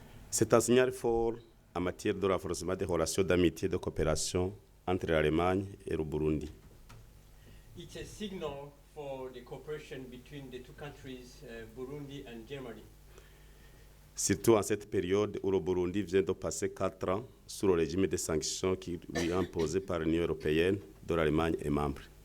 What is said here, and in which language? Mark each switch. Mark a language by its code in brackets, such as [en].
[fr] C'est un signal fort en matière de renforcement des relations d'amitié et de coopération entre l'Allemagne et le Burundi. [en] It's a signal for the cooperation between the two countries, Burundi and Germany. [fr] Surtout en cette période où le Burundi vient de passer 4 ans sous le régime de sanctions qui lui est imposé par l'Union européenne, dont l'Allemagne est membre.